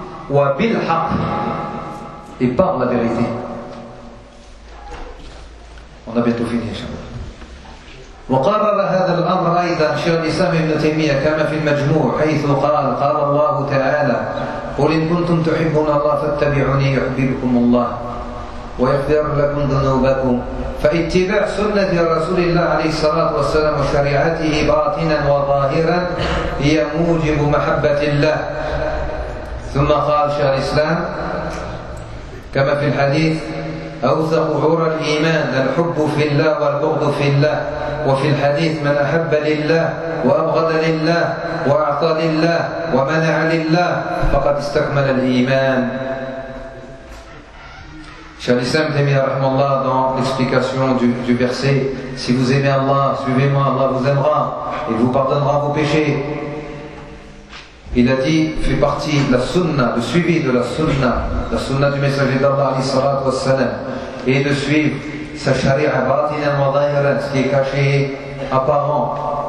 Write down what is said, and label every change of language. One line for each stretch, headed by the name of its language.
Arabic: wa bilhaq.
French: Et par la vérité. On a bientôt fini, inshallah.
Arabic: وقرر هذا الأمر أيضا شيخ الإسلام ابن تيمية كما في المجموع حيث قال قال الله تعالى قل إن كنتم تحبون الله فاتبعوني يحببكم الله ويغفر لكم ذنوبكم فاتباع سنة رسول الله عليه الصلاة والسلام وشريعته باطنا وظاهرا هي موجب محبة الله ثم قال شيخ الإسلام كما في الحديث أوثق عور الإيمان الحب في الله والبغض في الله. وفي الحديث من أحب لله وأبغض لله وأعطى لله ومنع لله فقد استكمل الإيمان.
French: Cher l'Islam, Rahmallah, dans l'explication du verset, si vous aimez Allah, suivez-moi, Allah vous aimera, il vous pardonnera vos péchés. Il a dit, fait partie de la sunna, le suivi de la sunna du messager d'Allah, alayhi salat wa salam, et de suivre sa sharia,
Arabic: batinan wa dhahiran,
French: ce qui est caché, apparent.